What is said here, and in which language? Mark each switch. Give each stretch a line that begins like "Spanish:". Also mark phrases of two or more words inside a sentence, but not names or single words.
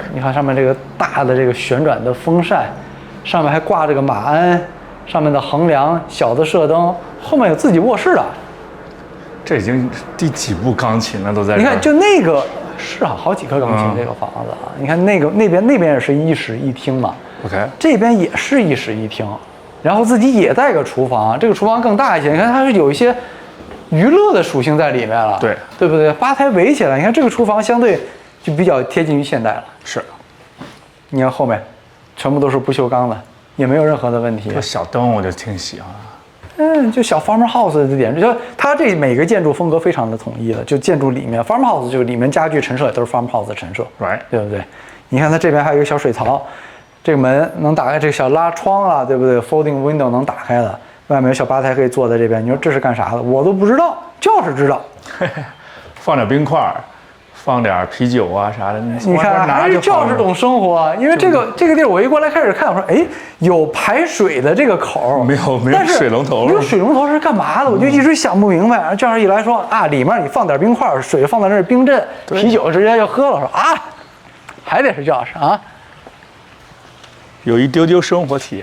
Chinese: 你看上面這個大的這個旋轉的風扇，上面還掛着個馬鞍，上面的橫梁，小的射燈，後面有自己卧室的。這已經第幾部鋼琴了，都在這。你看，就那個是啊，好幾顆鋼琴這個房子啊。你看那邊也是一室一廳嘛。 OK。這邊也是一室一廳。然後自己也帶個廚房，這個廚房更大一些。你看它是有一些娛樂的屬性在裡面了，对不对？吧台圍起來，你看這個廚房相對就比較貼近於現代了。是，你看後面全部都是不鏽鋼的，也沒有任何的問題。這小燈我就挺喜歡。就小 farmhouse 的點，就它這每個建築風格非常的統一的，就建築裡面 farmhouse 就裡面家具陳設也都是 farmhouse 的陳設， right，對不對？你看它這邊還有一個小水槽。這個門能打開，這個小拉窗啊，對不對 ？
English: Folding window
Chinese: 能打開的，外面有小吧台可以坐在這邊。你說這是幹啥的？我都不知道，就是知道。放點冰塊，放點啤酒啊啥的。你看，還是教是懂生活。因為這個地兒，我一過來開始看，我說，哎，有排水的這個口，沒有水龍頭。沒有水龍頭是幹嘛的？我就一直想不明白。然後教授一來說啊，裡面你放點冰塊，水放在那兒冰鎮，啤酒直接就喝了。我說啊，還得是教室啊。有一丟丟生活體驗，